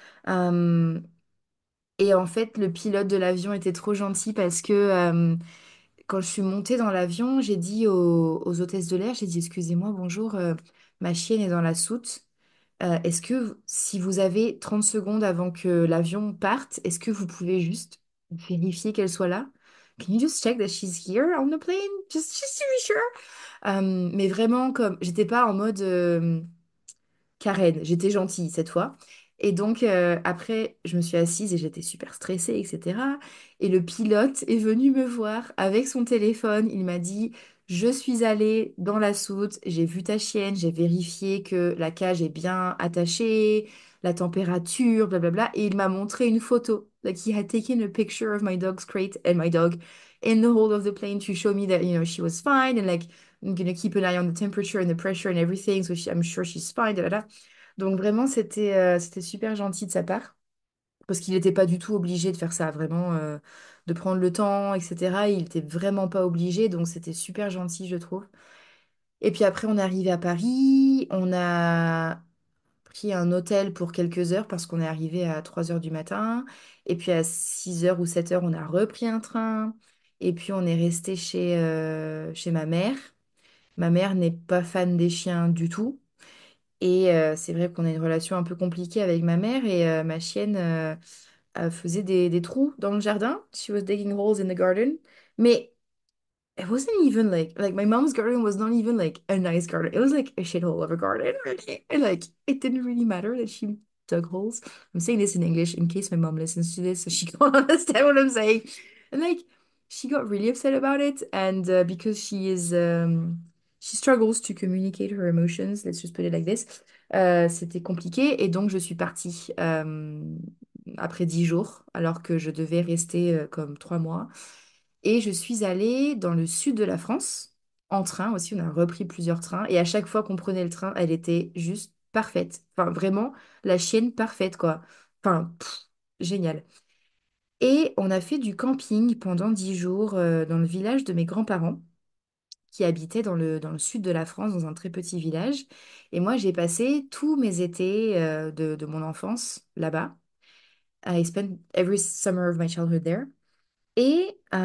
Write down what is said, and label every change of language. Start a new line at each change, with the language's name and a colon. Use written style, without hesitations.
French: Euh, et en fait, le pilote de l'avion était trop gentil parce que quand je suis montée dans l'avion, j'ai dit aux hôtesses de l'air, j'ai dit, excusez-moi, bonjour, ma chienne est dans la soute. Est-ce que si vous avez 30 secondes avant que l'avion parte, est-ce que vous pouvez juste vérifier qu'elle soit là?
English: Can you just check that she's here on the plane? Just to be sure.
French: Mais vraiment, comme j'étais pas en mode Karen, j'étais gentille cette fois. Et donc, après, je me suis assise et j'étais super stressée, etc. Et le pilote est venu me voir avec son téléphone. Il m'a dit, je suis allée dans la soute, j'ai vu ta chienne, j'ai vérifié que la cage est bien attachée, la température, blablabla. Et il m'a montré une photo.
English: Like, he had taken a picture of my dog's crate and my dog in the hold of the plane to show me that, she was fine. And like, I'm gonna keep an eye on the temperature and the pressure and everything, so I'm sure she's fine. Da, da, da.
French: Donc vraiment, c'était super gentil de sa part, parce qu'il n'était pas du tout obligé de faire ça, vraiment, de prendre le temps, etc. Il n'était vraiment pas obligé, donc c'était super gentil, je trouve. Et puis après, on est arrivé à Paris, on a pris un hôtel pour quelques heures, parce qu'on est arrivé à 3 heures du matin. Et puis à 6 heures ou 7 heures, on a repris un train. Et puis on est resté chez ma mère. Ma mère n'est pas fan des chiens du tout. Et c'est vrai qu'on a une relation un peu compliquée avec ma mère et ma chienne faisait des trous dans le jardin.
English: She was digging holes in the garden. Mais it wasn't even like my mom's garden was not even like a nice garden. It was like a shithole of a garden, really. And like it didn't really matter that she dug holes. I'm saying this in English in case my mom listens to this so she can't understand what I'm saying. And like she got really upset about it, and because she struggles to communicate her emotions, let's just put it like this.
French: C'était compliqué et donc je suis partie après 10 jours alors que je devais rester comme 3 mois. Et je suis allée dans le sud de la France, en train aussi. On a repris plusieurs trains. Et à chaque fois qu'on prenait le train, elle était juste parfaite. Enfin, vraiment, la chienne parfaite, quoi. Enfin, génial. Et on a fait du camping pendant 10 jours dans le village de mes grands-parents, qui habitaient dans le sud de la France, dans un très petit village. Et moi, j'ai passé tous mes étés de mon enfance là-bas.
English: I spent every summer of my childhood there. Et